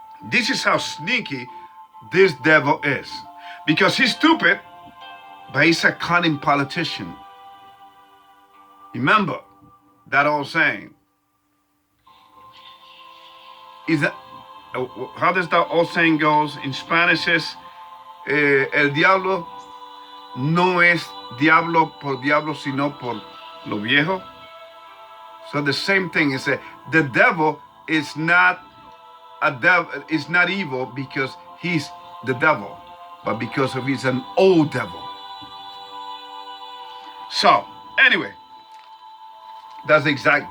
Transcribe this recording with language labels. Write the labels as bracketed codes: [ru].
[en] This is how sneaky this devil is. Because he's stupid, but he's a cunning politician. Remember that old saying. How does that old saying goes? In Spanish is, [es] el diablo no es diablo por diablo, sino por lo viejo. [en] So the same thing is that the devil is not a devil, is not evil because he's the devil, but because of he's an old devil. So anyway, that's exact.